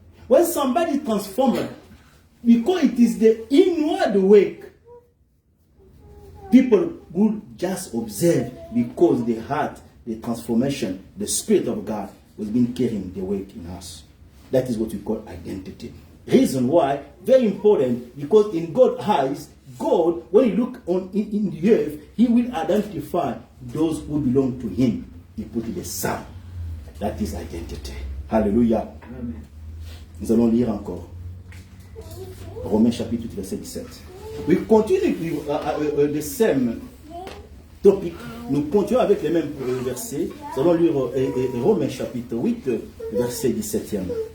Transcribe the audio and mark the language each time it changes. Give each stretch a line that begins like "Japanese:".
English: When somebody is transformed, because it is the inward work, people will just observe because the heart, the transformation, the Spirit of God has been carrying the work in us. That is what we call identity. Reason why, very important, because in God's eyes, God, when you look on in the earth, He will identify those who belong to Him. He put the Son. That is identity. Hallelujah. Amen.
French: Nous allons lire encore. Romains chapitre 8, verset 17.
English: We continue with the same topic.
French: Nous continuons avec les mêmes versets. Nous allons lire Romains chapitre 8, verset 17.